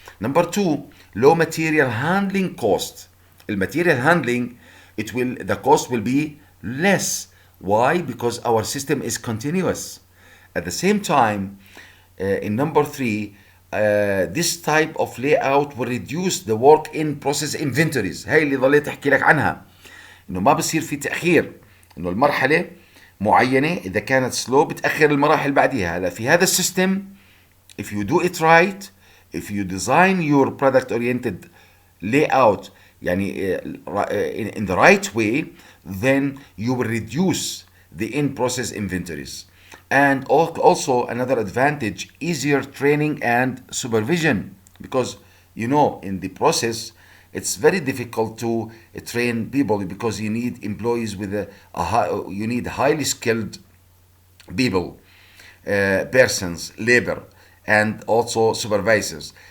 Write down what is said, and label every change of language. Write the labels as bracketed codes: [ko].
[en] Number two, low material handling cost. The material handling, the cost will be less. Why? Because our system is continuous. At the same time, in number three, this type of layout will reduce the work in process inventories. [ar] هاي اللي ضليت احكي لك عنها، انه ما بصير في تاخير، انه المرحله معينه اذا كانت سلو بتاخر المراحل بعديها. هلا في هذا السيستم [en] if you do it right, if you design your product oriented layout يعني in the right way, then you will reduce the in process inventories. And also another advantage, easier training and supervision, because you know in the process it's very difficult to train people because you need employees with you need highly skilled people, persons, labor, and also supervisors.